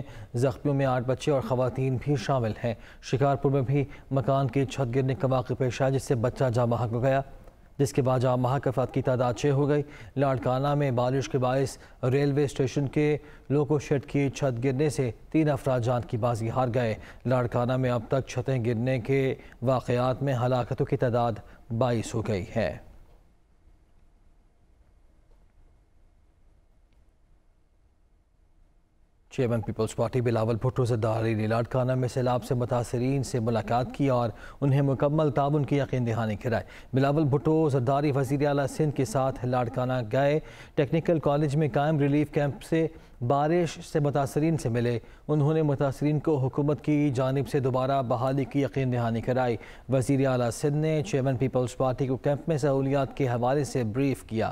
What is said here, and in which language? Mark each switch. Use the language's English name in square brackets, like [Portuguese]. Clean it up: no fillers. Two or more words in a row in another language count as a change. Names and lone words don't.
[Urdu] زخمیوں میں 8 بچے اور خواتین بھی شامل ہیں۔ شکارپور میں بھی مکان کی چھت گرنے کا واقعہ پیش آیا جس سے بچہ جاں بحق ہو گیا، جس کے بعد جاں بحق افراد کی تعداد 6 ہو گئی. لاڑکانہ میں بارش کے باعث [English] railway station [Urdu] के [English] loco shed [Urdu] کی چھت گرنے سے 3 افراد جان کی بازی ہار گئے. لاڑکانہ میں اب تک چھتیں گرنے کے واقعات میں ہلاکتوں کی تعداد 22 ہو گئی ہے. چیئرمین پیپلز پارٹی بلاول بھٹو زرداری نے لاڑکانہ میں سیلاب سے متاثرین سے ملاقات کی اور انہیں مکمل تعاون کی یقین دہانی کرائی. بلاول بھٹو زرداری وزیر اعلیٰ سندھ کے ساتھ لاڑکانہ گئے. [English] technical college [Urdu] میں قائم [English] relief camp [Urdu] سے بارش سے متاثرین سے ملے. انہوں نے متاثرین کو حکومت کی جانب سے دوبارہ بحالی کی یقین دہانی کرائی. وزیر اعلیٰ سندھ نے چیئرمین پیپلز پارٹی کو کیمپ میں سہولیات کے حوالے سے بریف کیا.